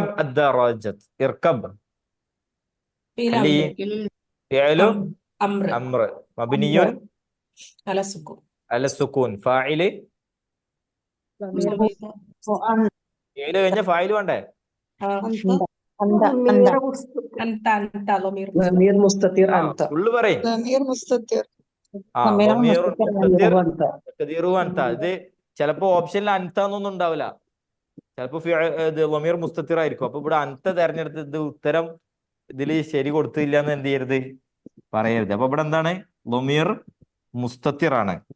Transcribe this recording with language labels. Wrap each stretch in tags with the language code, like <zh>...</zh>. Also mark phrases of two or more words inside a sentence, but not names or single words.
<ar>ദറാജത الدراجة. اركب ഫീൽ ഹലി അമ്ര ഫിഅലു അമ്ര أمر مبني على السكون. على السكون. ഫാഇല് ضمير</ar> <ml>ഫിഅല് കഴിഞ്ഞ ഫാഇല് വേണ്ടേ? ആ</ml> <ar>أنت അന്ത. ضمير مستتر أنت ضمير ضمير مستتر ആ أنت</ar> <ml>ഫുള്ള് പറയും.</ml> <ar>ضمير مستتر ആ ضمير ളമീറുൻ مستتر മുസ്തത്തിർ أنت تقديره أنت.</ar> <ml>ഇത് ചിലപ്പോ ഓപ്ഷനിൽ അൻത എന്നൊന്നും ഉണ്ടാവില്ല. ചിലപ്പോ ഇത്</ml> <ar>ضمير مستتر</ar> <ml>ആയിരിക്കും. അപ്പൊ ഇവിടെ അൻത തെരഞ്ഞെടുത്ത് ഇത് ഉത്തരം ഇതിൽ ശരി കൊടുത്തില്ല എന്ന് എന്ത് ചെയ്യരുത്, പറയരുത്. അപ്പൊ ഇവിടെ എന്താണ്?</ml> <ar>ضمير مستتر</ar> <ml>ആണ്.</ml>